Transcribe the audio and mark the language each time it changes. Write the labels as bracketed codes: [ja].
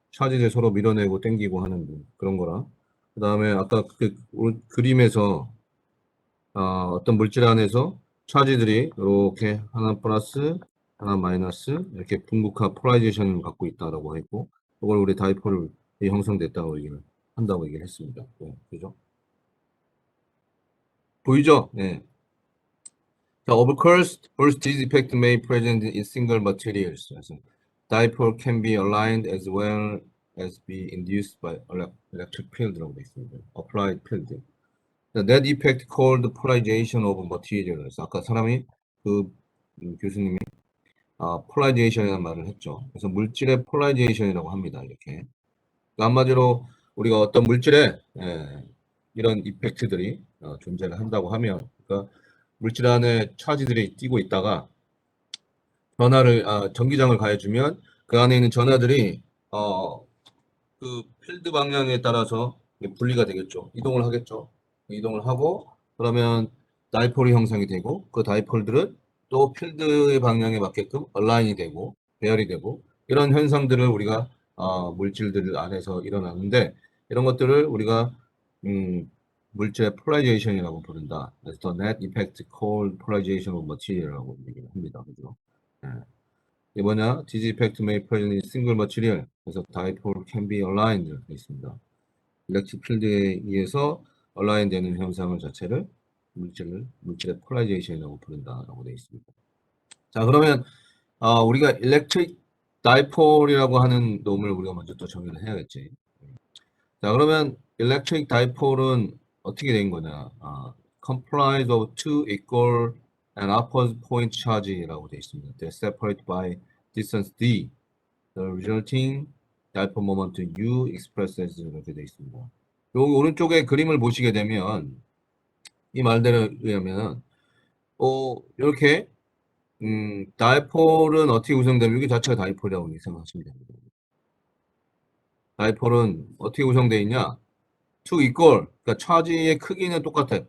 [ko] 차지를 서로 밀어내고 당기고 하는 그런 거라. 그 다음에 아까 그 그림에서 어떤 물질 안에서 차지들이 이렇게 하나 플러스 하나 마이너스 이렇게 분극화 폴라리제이션을 갖고 있다라고 했고, 이걸 우리 다이폴이 형성됐다고 얘기를 한다고 얘기를 했습니다. 네, 그죠? 보이죠? 네. [en] 자, of course, first this effect may present in single materials. [ko] 그래서 [en] dipole can be aligned as well as be induced by electric field [ko] 라고 되어 있습니다. [en] applied field. The net effect called polarization of materials. [ko] 아까 사람이 교수님이 폴라리제이션이라는 말을 했죠. 그래서 물질의 폴라리제이션이라고 합니다. 이렇게. 그러니까 한마디로 우리가 어떤 물질에 이런 이펙트들이 존재를 한다고 하면, 그러니까 물질 안에 차지들이 뛰고 있다가 전기장을 가해주면 그 안에 있는 전하들이 그 필드 방향에 따라서 분리가 되겠죠. 이동을 하겠죠. 이동을 하고 그러면 다이폴이 형성이 되고 그 다이폴들은 또 필드의 방향에 맞게끔 얼라인이 되고 배열이 되고 이런 현상들을 우리가 물질들 안에서 일어나는데 이런 것들을 우리가 물질의 폴라리제이션이라고 부른다. 그래서 [en] the net effect called polarization of material [ko] 이라고 얘기를 합니다. 그죠? 네. 이게 뭐냐? [en] This effect may present in single material. [ko] 그래서 [en] dipole can be aligned [ko] 되어 있습니다. 일렉트릭 필드에 의해서 얼라인 되는 현상을 자체를 물질의 폴라리제이션이라고 부른다라고 되어 있습니다. 자, 그러면 우리가 일렉트릭 다이폴이라고 하는 놈을 우리가 먼저 또 정의를 해야겠지. 자, 그러면 일렉트릭 다이폴은 어떻게 된 거냐? [en] comprise of two equal and opposite point charge [ko] 라고 되어 있습니다. [en] They're separated by distance d. The resulting dipole moment u expressed as [ko] 이렇게 되어 있습니다. 여기 오른쪽에 그림을 보시게 되면 이 말대로 의하면 이렇게 다이폴은 어떻게 구성되면 여기 자체가 다이폴이라고 생각하시면 됩니다. 다이폴은 어떻게 구성되어 있냐? [en] two equal, [ko] 그러니까 차지의 크기는 똑같아.